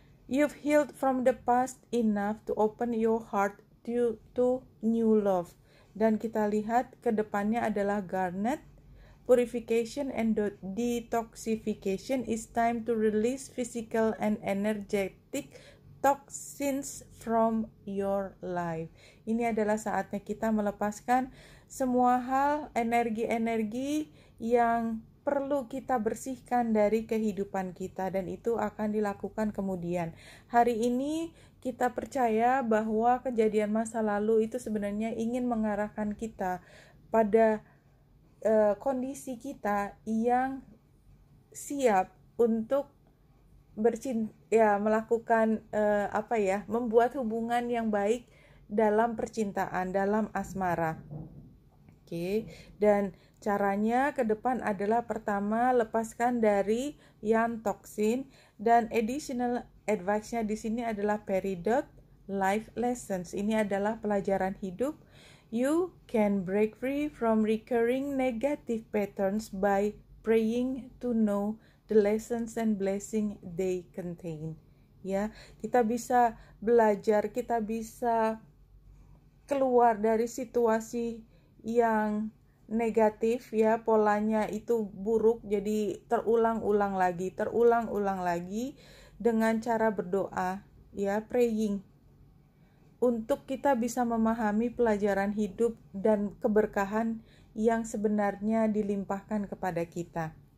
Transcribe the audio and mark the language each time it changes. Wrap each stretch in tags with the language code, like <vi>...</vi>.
<en>You've healed from the past enough to open your heart to new love.</en> <id>Dan kita lihat ke depannya adalah Garnet,</id> <en>purification and detoxification. Is time to release physical and energetic toxins from your life.</en> <id>Ini adalah saatnya kita melepaskan semua hal, energi-energi yang perlu kita bersihkan dari kehidupan kita, dan itu akan dilakukan kemudian. Hari ini kita percaya bahwa kejadian masa lalu itu sebenarnya ingin mengarahkan kita pada kondisi kita yang siap untuk melakukan membuat hubungan yang baik dalam percintaan, dalam asmara. Dan caranya ke depan adalah pertama, lepaskan dari yang toksin, dan</id> <en>additional advice-</en> <id>nya di sini adalah peridot</id> <en>life lessons.</en> <id>Ini adalah pelajaran hidup.</id> <en>You can break free from recurring negative patterns by praying to know the lessons and blessing they contain.</en> <id>Ya, kita bisa belajar, kita bisa keluar dari situasi yang negatif ya, polanya itu buruk, jadi terulang-ulang lagi dengan cara berdoa ya,</id> <en>praying,</en> <id>untuk kita bisa memahami pelajaran hidup dan keberkahan yang sebenarnya dilimpahkan kepada kita.</id>